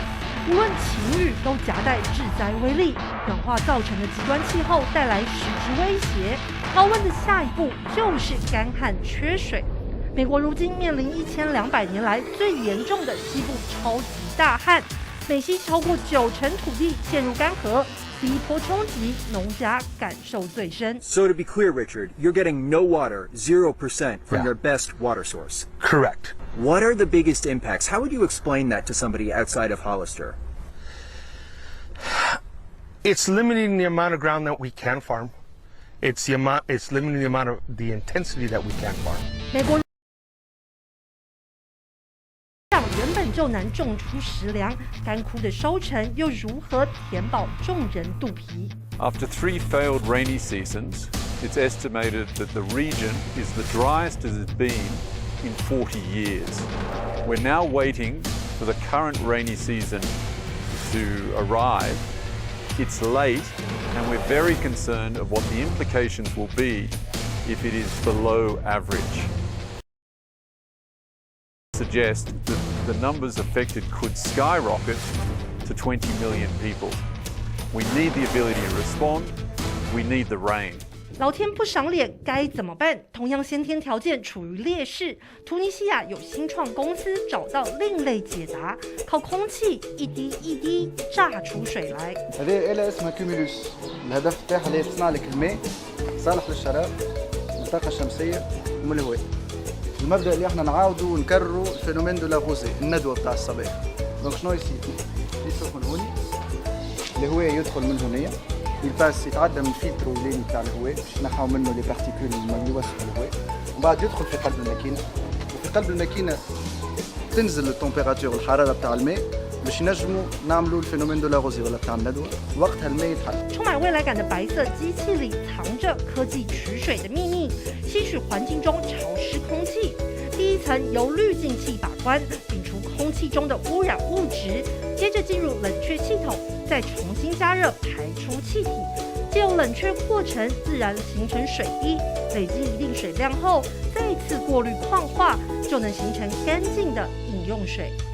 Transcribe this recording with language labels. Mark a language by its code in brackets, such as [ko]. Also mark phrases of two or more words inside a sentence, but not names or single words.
[zh] 无论晴雨都夹带致灾威力，暖化造成的极端气候带来实质威胁。高温的下一步就是干旱缺水。美国如今面临1200年来最严重的西部超级大旱，美西超过90%土地陷入干涸。第一波冲击，农家感受最深。 [en] So to be clear, Richard, you're getting no water, 0% from your best water source. Correct. What are the biggest impacts? How would you explain that to somebody outside of Hollister? It's limiting the amount of ground that we can farm. It's limiting the amount of the intensity that we can farm. [zh] 美国原本就难种出食粮，干枯的收成又如何填饱众人肚皮？ [en] After 3 failed rainy seasons, it's estimated that the region is the driest it has been in 40 years. We're now waiting for the current rainy season to arrive. It's late, and we're very concerned of what the implications will be if it is below average. Suggest that the numbers affected could skyrocket to 20 million people. We need the ability to respond. We need the rain. [zh] 老天不赏脸，该怎么办？同样先天条件处于劣势，突尼西亚有新创公司找到另类解答，靠空气一滴一滴榨出水来。 [ar] هذه آلة اسمها كيميلوس، الهدف بتاعها اللي تصنع لك الماء صالح للشراب من الطاقة الشمسية ومن الهواء. المبدأ اللي احنا نعاودوا ونكرروا [fr] phénomène de la rosée, [ar] الندوة بتاع الصباح. دونك شنو يصير؟ في سخن هوني، الهواء يدخل من هنا. الباس يتعدى من الفلتر الليلي بتاع الهواء باش ينحوا منه [fr] les particules [ar] اللي يوسخوا الهواء ومن بعد يدخل في قلب الماكينه وفي قلب الماكينه تنزل التمبيراتور الحراره بتاع الماء باش ينجموا نعملوا [fr] phénomène de la rosée [ar] ولا بتاع الندوه وقتها الماء يتحل. [zh] 充满未来感的白色机器里藏着科技取水的秘密，吸取环境中潮湿空气。第一层由滤净器把关，摒除空气中的污染物质，接着进入冷却系统，再重新加热排出气体，借由冷却过程自然形成水滴，累积一定水量后，再次过滤矿化，就能形成干净的饮用水。